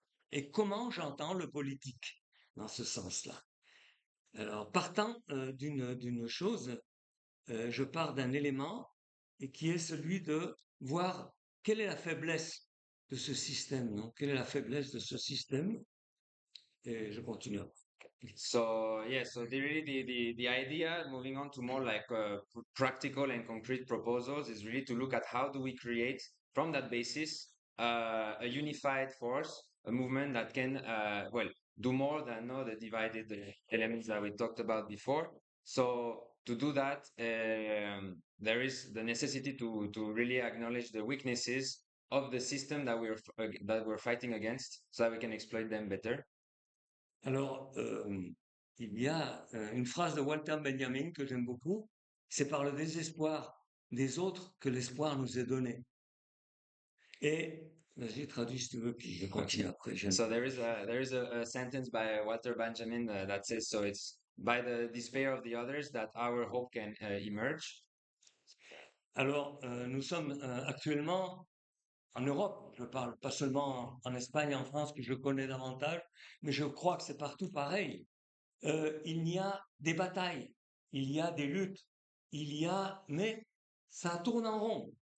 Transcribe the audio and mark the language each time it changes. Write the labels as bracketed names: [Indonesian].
[French] Et comment j'entends le politique dans ce sens-là? Alors, partant d'une chose, je pars d'un élément et qui est celui de voir quelle est la faiblesse de ce système, non? Quelle est la faiblesse de ce système? Et je continue. [English] So yeah, so the idea, moving on to more like practical and concrete proposals, is really to look at how do we create from that basis a unified force, a movement that can well do more than the divided elements that we talked about before. So to do that, there is the necessity to really acknowledge the weaknesses of the system that we're fighting against, so that we can exploit them better. [French] Alors, il y a une phrase de Walter Benjamin que j'aime beaucoup, c'est par le désespoir des autres que l'espoir nous est donné. Et j'ai traduit si tu veux, puis je continue après. [English] So there is a sentence by Walter Benjamin that says, so it's by the despair of the others that our hope can emerge. [French] Alors, nous sommes actuellement en Europe, je parle pas seulement en Espagne, en France, que je connais davantage, mais je crois que c'est partout pareil. Il y a des batailles, il y a des luttes, mais ça tourne en rond.